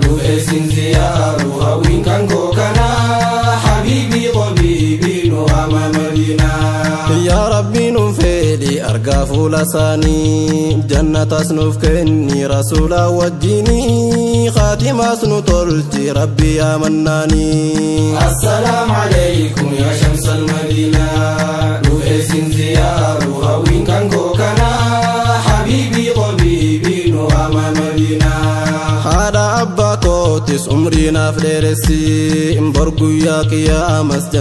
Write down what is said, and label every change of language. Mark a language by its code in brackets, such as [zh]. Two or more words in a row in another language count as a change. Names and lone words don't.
[om] Dhufee sin ziyaaru, hawwiin kan koo kanaa. [ar] حبيبي، طبيبي, [om] nu ama Madiinaa. Yaa Rabbi, nu fedhi argaa fuula isaanii. Jannatas nuuf kenni, Rasuula wajjini. Khaatimaas nu tolchi. Rabbi amannaani. [ar] السلام عليكم يا شمس المدينة. [om] Du'eessin ziyaaru hawwiin kan koo kana. Habiibii qabiibii nu ama Madiinaa. Haadha abbaa kootis umrii naaf dheeressi. Bor guyyaa qiyyaama